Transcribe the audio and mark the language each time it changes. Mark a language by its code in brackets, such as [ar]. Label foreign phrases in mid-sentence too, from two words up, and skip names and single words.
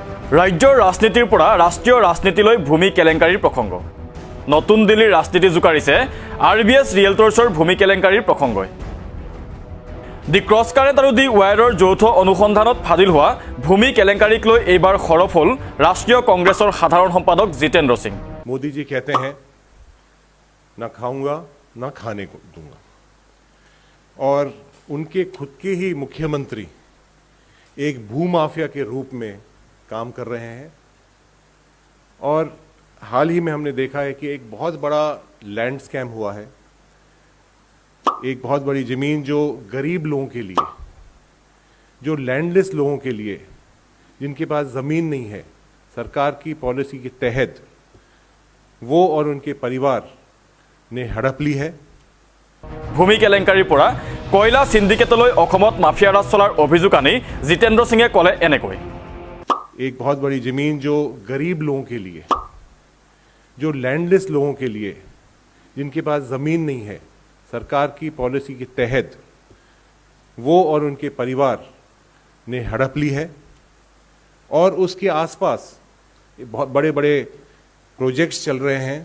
[as] ৰাজ্যৰ ৰাজনীতিৰ পৰা ৰাষ্ট্ৰীয় ৰাজনীতিলৈ ভূমি কেলেংকাৰীৰ প্ৰসংগ। নতুন দিল্লীৰ ৰাজনীতি জোকাৰিছে RBS ৰিয়েলটৰ্ছৰ ভূমি কেলেংকাৰীৰ প্ৰসংগই। দি ক্ৰছ কাৰেণ্ট আৰু দি ৱায়াৰৰ যৌথ অনুসন্ধানত ফাদিল হোৱা ভূমি কেলেংকাৰীক লৈ এইবাৰ সৰব হ'ল ৰাষ্ট্ৰীয় কংগ্ৰেছৰ সাধাৰণ সম্পাদক জিতেন্দ্ৰ সিং। [hi] मोदी जी कहते हैं ना खाऊंगा ना खाने को दूंगा, और उनके खुद के ही मुख्यमंत्री एक भूमाफिया के रूप में काम कर रहे हैं। और हाल ही में हमने देखा है कि एक बहुत बड़ा [en] land scam [hi] हुआ है। एक बहुत बड़ी जमीन जो गरीब लोगों के लिए, जो लैंडलेस लोगों के लिए, जिनके पास ज़मीन नहीं है, सरकार की पॉलिसी के तहत वो और उनके परिवार ने हड़प ली है। [as] ভূমি কেলেংকাৰীৰ পৰা কয়লা সিন্ডিকেটলৈ অসমত মাফিয়া ৰাজ চলাৰ অভিযোগ আনি জিতেন্দ্ৰ সিঙে ক'লে এনেকৈ। [hi] एक बहुत बड़ी जमीन जो गरीब लोगों के लिए, जो लैंडलेस लोगों के लिए, जिनके पास ज़मीन नहीं है, सरकार की पॉलिसी के तहत वो और उनके परिवार ने हड़प ली है। और उसके आसपास बहुत बड़े बड़े प्रोजेक्ट्स चल रहे हैं।